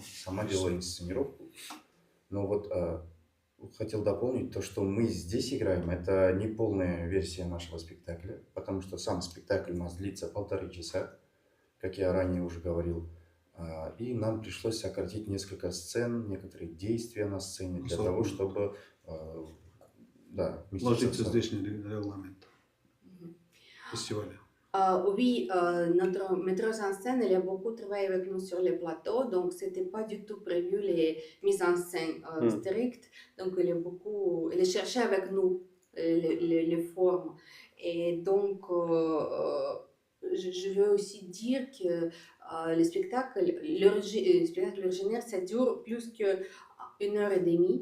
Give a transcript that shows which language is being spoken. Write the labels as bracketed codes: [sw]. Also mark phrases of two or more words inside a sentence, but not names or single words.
[ru] Сама делала инсценировку. Но вот хотел дополнить то, что мы здесь играем, это не полная версия нашего спектакля, потому что сам спектакль у нас длится 1,5 часа, как я ранее уже говорил. И нам пришлось сократить несколько сцен, некоторые действия на сцене для того, чтобы вместиться Ложится в сон. здешний регламент фестиваля. [fr] Oui, notre metteuse en scène, elle a beaucoup travaillé avec nous sur les plateaux, donc c'était pas du tout prévu les mises en scène strictes. Donc elle a cherché avec nous les formes. Et donc je veux aussi dire que le spectacle originaire, ça dure plus qu'1 heure et demie.